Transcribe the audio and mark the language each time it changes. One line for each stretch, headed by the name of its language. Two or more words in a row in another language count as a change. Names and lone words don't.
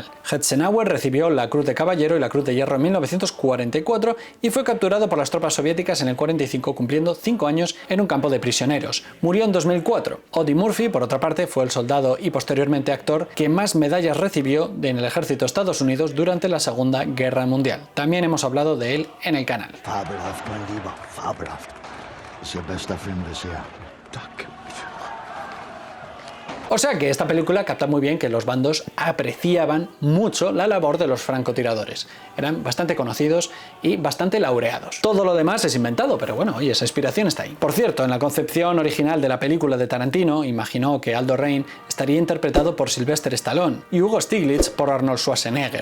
Spanish: Eisenhower recibió la Cruz de Caballero y la Cruz de Hierro en 1944 y fue capturado por las tropas soviéticas en el 45, cumpliendo 5 años en un campo de prisioneros. Murió en 2004. Eddie Murphy, por otra parte, fue el soldado y posteriormente actor que más medallas recibió en el ejército de Estados Unidos durante la Segunda Guerra Mundial. También hemos hablado de él en el canal.
German: Fabelhaft, mein Lieber, fabelhaft. Ist Ihr bester Film bisher. Danke.
Spanish: O sea que esta película capta muy bien que los bandos apreciaban mucho la labor de los francotiradores. Eran bastante conocidos y bastante laureados. Todo lo demás es inventado, pero bueno, oye, esa inspiración está ahí. Por cierto, en la concepción original de la película de Tarantino, imaginó que Aldo Rain estaría interpretado por Sylvester Stallone y Hugo Stiglitz por Arnold Schwarzenegger.